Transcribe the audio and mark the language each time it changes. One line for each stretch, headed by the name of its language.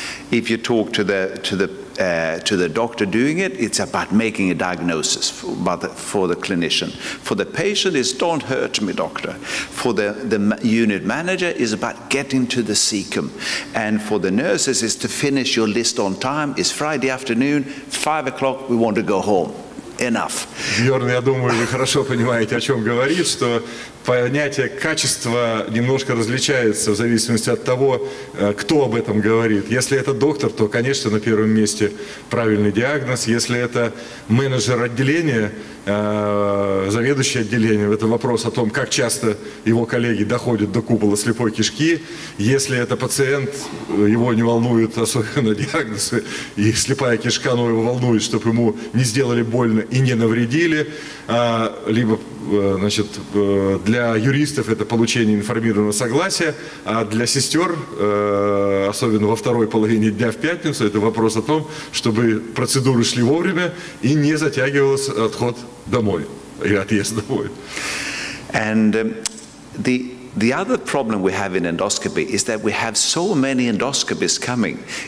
English: If you talk to the doctor doing it, it's about making a diagnosis for the clinician. For the patient, it's "Don't hurt me, doctor." For the unit manager, it's about getting to the cecum. And for the nurses, it's to finish your list on time. It's Friday afternoon, 5 o'clock, we want to go home. Enough.
Russian: Бjörn, я думаю, вы хорошо понимаете, о чем говорит, что понятие качества немножко различается в зависимости от того, кто об этом говорит. Если это доктор, то, конечно, на первом месте правильный диагноз. Если это менеджер отделения, заведующий отделением, это вопрос о том, как часто его коллеги доходят до купола слепой кишки. Если это пациент, его не волнует особенно диагноз, и слепая кишка, но его волнует, чтобы ему не сделали больно и не навредили. Либо, значит, для юристов это получение информированного согласия, а для сестер, особенно во второй половине дня в пятницу, это вопрос о том, чтобы процедуры шли вовремя и не затягивался отход домой, или отъезд домой.
English: And the other problem we have in endoscopy is that we have so many endoscopists coming.